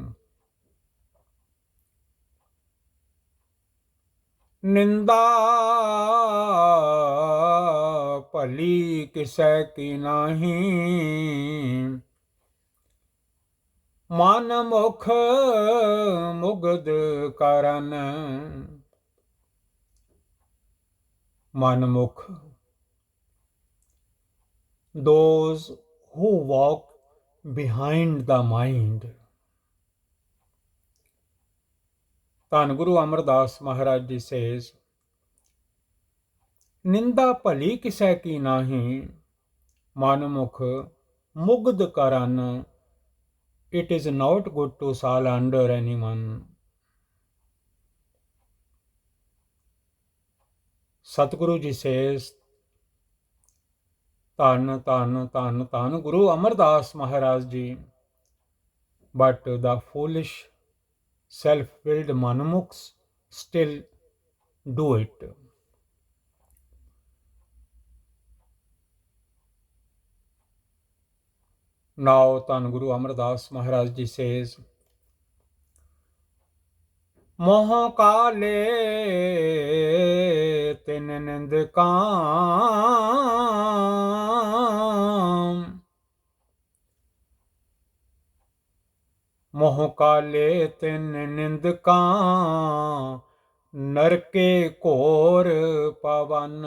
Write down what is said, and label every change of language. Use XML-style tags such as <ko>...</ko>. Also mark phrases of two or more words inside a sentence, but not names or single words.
<pa>ਨਿੰਦਾ ਭਲੀ ਕਿਸੈ ਕੀ ਨਾਹੀ, ਮਨ ਮੁਖ ਮੁਗਧ ਕਰਨ। ਮਨ ਮੁਖ,</pa> <en>those who walk behind the mind।</en> <pa>ਧੰਨ ਗੁਰੂ ਅਮਰਦਾਸ ਮਹਾਰਾਜ ਜੀ ਸੇਜ, ਨਿੰਦਾ ਭਲੀ ਕਿਸੈ ਕੀ ਨਾਹੀ, ਮਨ ਮੁਖ ਮੁਗਧ ਕਰਨ।</pa> <en>It is not good to slander anyone।</en> <pa>ਸਤਿਗੁਰੂ ਜੀ ਸੇਜ, ਧੰਨ ਧੰਨ ਧੰਨ ਧੰਨ ਗੁਰੂ ਅਮਰਦਾਸ ਮਹਾਰਾਜ ਜੀ।</pa> <en>But the foolish self-willed manmukhs still do it। Now ਧੰਨ ਗੁਰੂ ਅਮਰਦਾਸ ਮਹਾਰਾਜ ਜੀ says,</en> <pa>ਮੋਹ ਕਾਲੇ ਤਿਨ ਨਿੰਦਕਾਂ, ਮੋਹ ਕਾਲੇ ਤਿਨ ਨਿੰਦਕਾਂ, ਨਰਕੇ ਘੋਰ ਪਵਨ।</pa>